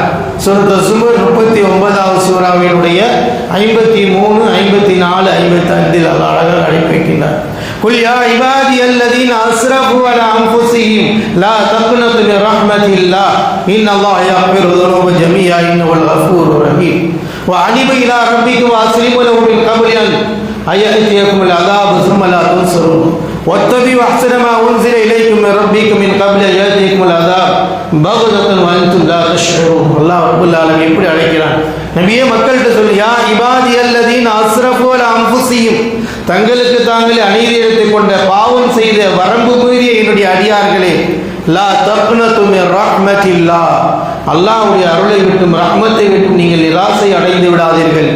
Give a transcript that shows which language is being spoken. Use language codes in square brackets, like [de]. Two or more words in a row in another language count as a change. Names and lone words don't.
[ta] சூரத்து ஜுமர் 39வது சூராவினுடைய 53, 54, 55 அல்லாஹ் அழகாக அழைக்கின்றார். [ar] قل يا عبادي الذين أسرفوا على أنفسهم لا تقنطوا من رحمة الله إن الله يغفر الذنوب جميعا إنه الغفور الرحيم وأنيبوا إلى ربكم وأسلموا له من قبل أن يأتيكم العذاب ثم لا تنصرون واتبعوا أحسن ما أنزل إليكم من ربكم من قبل أن يأتيكم العذاب بغتة وأنتم لا تشعرون. الله رب العالمين எப்படி அழைக்கிறான்? நபியே, மக்கள்கிட்ட சொல்லு, يا عبادي الذين أسرفوا على أنفسهم, தங்களுக்கு தாங்களே அநீதி இழைத்துக் கொண்ட, பாவம் செய்த, வரம்பு மீறிய என்னுடைய அடியார்களே, لا تقنطوا من رحمة الله, அல்லாஹ்வுடைய அருளை விட்டும் ரஹ்மத்தை விட்டும் நீங்கள் நிராசை அடைந்து விடாதீர்கள்.